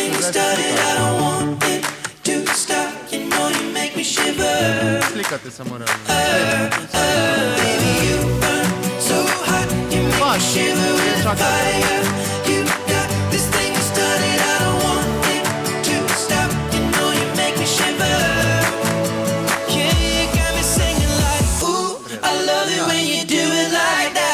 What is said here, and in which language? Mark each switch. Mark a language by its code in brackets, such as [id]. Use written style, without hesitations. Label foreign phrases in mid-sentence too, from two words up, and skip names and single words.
[en] started, I don't want it to stop. You know you make me shiver. [sl] Slikate se morajo. [en] Baby, you burn so hot, you make me shiver with fire. You got this thing started, I don't want it to stop. You know you make me shiver. Yeah, you got me singing like, ooh, I love it when you do it like that.